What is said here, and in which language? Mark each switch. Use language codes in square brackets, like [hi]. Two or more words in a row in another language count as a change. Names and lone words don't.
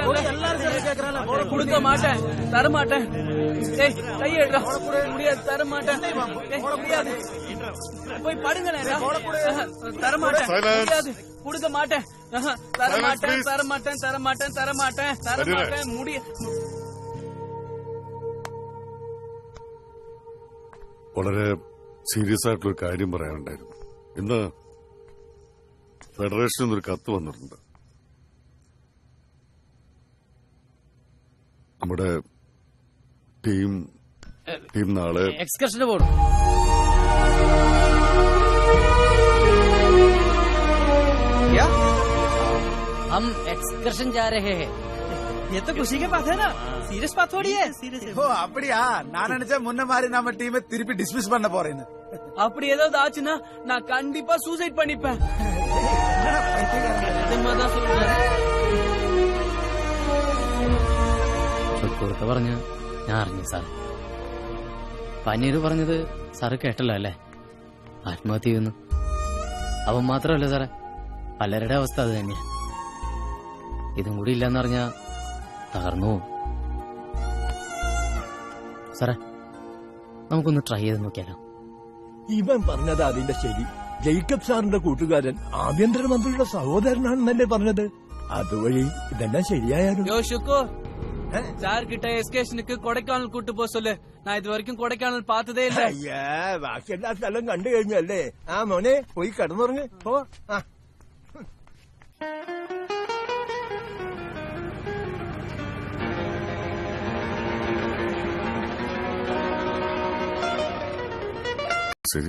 [ta] கொடுக்க மாட்டேன், தர மாட்டேன். கையெடுறா, முடியாது, தர மாட்டேன், முடியாது. போய் படுங்க, தர மாட்டேன், முடியாது, கொடுக்க மாட்டேன், தர மாட்டேன், தர மாட்டேன், தர மாட்டேன், தர மாட்டேன், தர மாட்டேன், முடிய. [ml] വളരെ സീരിയസ് ആയിട്ടുള്ള ഒരു കാര്യം പറയാനുണ്ടായിരുന്നു. ഇന്ന് ഫെഡറേഷനിൽ നിന്നൊരു കത്ത് വന്നിട്ടുണ്ട്. നമ്മുടെ ടീം നാളെ എക്സ്കർഷന് പോകണം. [hi] हम एक्सकर्शन जा रहे हैं. ये तो खुशी के बात है ना, सीरियस बात थोड़ी है. [ta] ஓ அப்படியா? நான் நினைச்சா முன்ன மாதிரி நம்ம டீமை திருப்பி டிஸ்மிஸ் பண்ண போறேன்னு. அப்படி ஏதாவது ஆச்சுன்னா நான் கண்டிப்பா சூசைட் பண்ணிப்பேன். [ml] പുറത്ത് പറഞ്ഞ് ഞാൻ അറിഞ്ഞു സാർ. പനീര് പറഞ്ഞത് സാറ് കേട്ടല്ലോ അല്ലേ? ആത്മഹത്യ ചെയ്യുന്നു. അവൻ മാത്രമല്ല സാറേ, പലരുടെ അവസ്ഥ അത് തന്നെയാ. ഇതും കൂടി ഇല്ലെന്ന് പറഞ്ഞാ തകർന്നു പോവും. സാറേ, നമുക്കൊന്ന് ട്രൈ ചെയ്ത് നോക്കിയാലോ? ഇവൻ പറഞ്ഞത് അതിന്റെ ശരി. ജേക്കബ് സാറിന്റെ കൂട്ടുകാരൻ ആഭ്യന്തരമന്ത്രിയുടെ സഹോദരനാണെന്നല്ലേ പറഞ്ഞത്? അതുവഴി ഇതെല്ലാം ശരിയായാലും. [ta] யோ ஷுக்கு, சார் கிட்ட எஸ்கேஷனுக்கு கொடைக்கானல் கூட்டு போக சொல்லு. நான் இது வரைக்கும் கொடைக்கானல் பார்த்ததே இல்ல. [ml] അയ്യാ, ബാക്കി എല്ലാ സ്ഥലം കണ്ടു കഴിഞ്ഞല്ലേ? ആ മോനെ, പോയി കിടന്നുറങ്ങ്. പോ. ശരി.